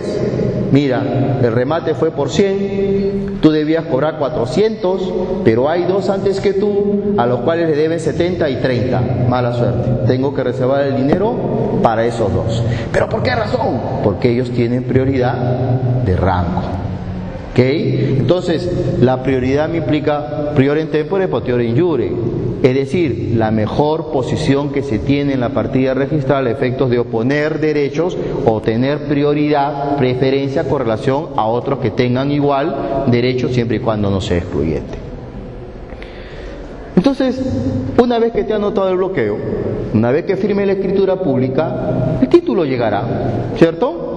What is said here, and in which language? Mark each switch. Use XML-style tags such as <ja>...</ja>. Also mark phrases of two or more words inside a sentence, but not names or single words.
<es>Mira, el remate fue por 100, tú debías cobrar 400, pero hay dos antes que tú, a los cuales le debes 70 y 30. Mala suerte, tengo que reservar el dinero para esos dos. ¿Pero por qué razón? Porque ellos tienen prioridad de rango. ¿Ok? Entonces, la prioridad me implica</es> <la>prior in tempore, potior in iure.</la> <es>Es decir, la mejor posición que se tiene en la partida registral a efectos de oponer derechos o tener prioridad, preferencia con relación a otros que tengan igual derecho siempre y cuando no sea excluyente. Entonces, una vez que te ha anotado el bloqueo, una vez que firme la escritura pública, el título llegará, ¿cierto?</es>